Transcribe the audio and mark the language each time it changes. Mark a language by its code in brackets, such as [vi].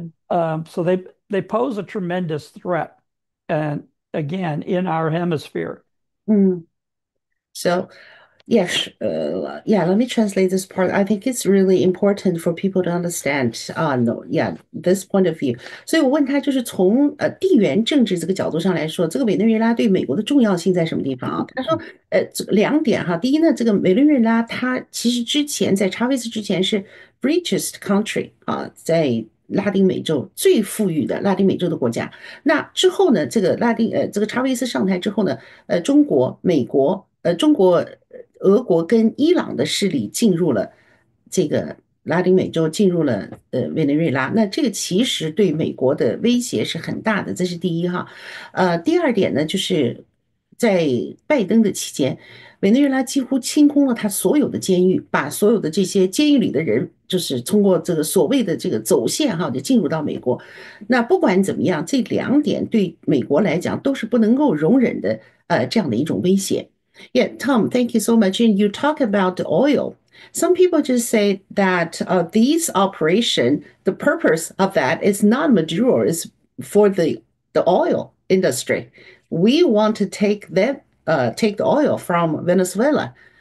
[en] So they pose a tremendous threat, and again, in our hemisphere. Mhm. So yes, yeah, let me translate this part. I think it's really important for people to understand, no, yeah, this point of view. [zh] 所以我问他，就是从地缘政治这个角度上来说，这个委内瑞拉对美国的重要性在什么地方啊？他说，这个2点哈。第一呢，这个委内瑞拉它其实之前在查韦斯之前是 richest country 啊，在拉丁美洲最富裕的拉丁美洲的国家。那之后呢，这个查韦斯上台之后呢，中国、美国、中国、俄国跟伊朗的势力进入了这个拉丁美洲，进入了委内瑞拉。那这个其实对美国的威胁是很大的，这是第一哈。第二点呢，就是在拜登的期间，委内瑞拉几乎清空了他所有的监狱，把所有的这些监狱里的人，就是通过这个所谓的这个走线哈，就进入到美国。那不管怎么样，这两点对美国来讲都是不能够容忍的，这样的一种威胁。 [en] Yeah, Tom, thank you so much. And you talk about the oil. Some people just say that these operation, the purpose of that is not Maduro, is for the oil industry. We want to take the oil from Venezuela.